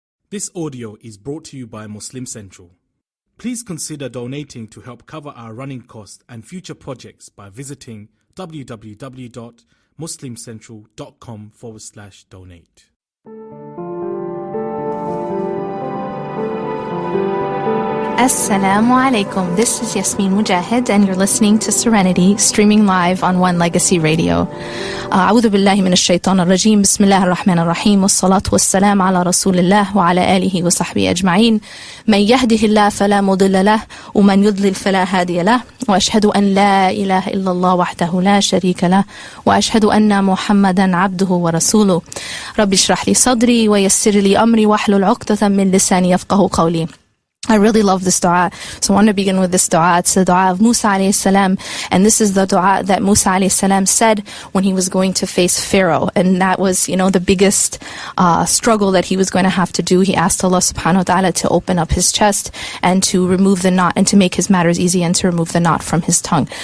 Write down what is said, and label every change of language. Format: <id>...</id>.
<en>This audio is brought to you by Muslim Central. Please consider donating to help cover our running costs and future projects by visiting www.muslimcentral.com/donate.</en> <ar>Assalamu alaikum.</ar> <en>This is Yasmin Mogahed and you're listening to Serenity, streaming live on One Legacy Radio.</en> <ar>أعوذ بالله من الشيطان الرجيم. بسم الله الرحمن الرحيم. والصلاة والسلام على رسول الله وعلى آله وصحبه أجمعين. من يهده الله فلا مضل له ومن يضلل فلا هادي له. وأشهد أن لا إله إلا الله وحده لا شريك له وأشهد أن محمدا عبده ورسوله. رب اشرح لي صدري ويسر لي أمري واحلل عقدة من لساني يفقهوا قولي.</ar> <en>I really love this dua, so I want to begin with this dua. It's the dua of Musa alayhi salam, and this is the dua that Musa alayhi salam said when he was going to face Pharaoh, and that was, the biggest struggle that he was going to have to do. He asked Allah subhanahu wa ta'ala to open up his chest and to remove the knot and to make his matters easy and to remove the knot from his tongue.</en>